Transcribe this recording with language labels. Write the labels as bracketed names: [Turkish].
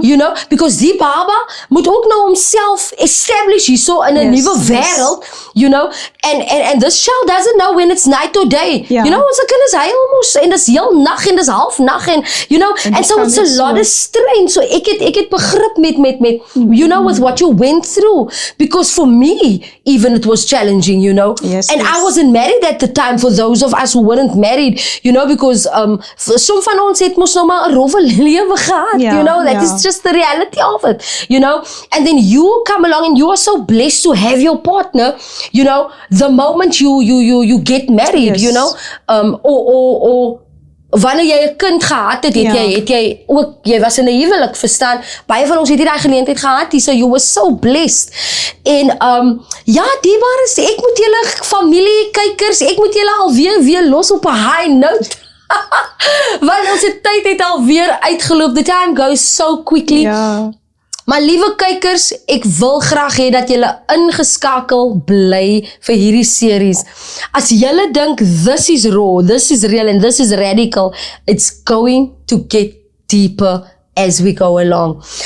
[English] You know, because [Afrikaans] die baba moet ook nou homself establish hierso in 'n nuwe wêreld. [English] You know, and this child doesn't know when it's night or day. [Afrikaans] Ja. You know, ons kinders huil mos en dis heel nag en dis half nag en [English] you know, and so it's a lot of strain. [Afrikaans] So ek het begrip met [English] you know, with what you went through, because for me even it was challenging, you know. Yes, and yes. I wasn't married at the time, for those of us who weren't married, you know, because some [Afrikaans] van ons het mos nou maar 'n rowwe lewe gehad, Ja, [English] you know, that is just the reality of it, you know. And then you come along and you are so blessed to have your partner, you know, the moment you get married, Yes. you know, or [Afrikaans] wanneer jy 'n kind gehad het, Ja. het jy ook, jy was in 'n huwelik, verstaan? Baie van ons het nie daai geleentheid gehad nie, [English] so you were so blessed. [Afrikaans] En ja, die waar is, ek moet julle familie kykers, ek moet julle alweer los op 'n high note. Want ons tyd het alweer uitgeloop. [English] The time goes so quickly. [Afrikaans] Ja. Maar liewe kykers, ek wil graag hê dat julle ingeskakel bly vir hierdie series. As julle dink [English] this is raw, this is real and this is radical, it's going to get deeper as we go along.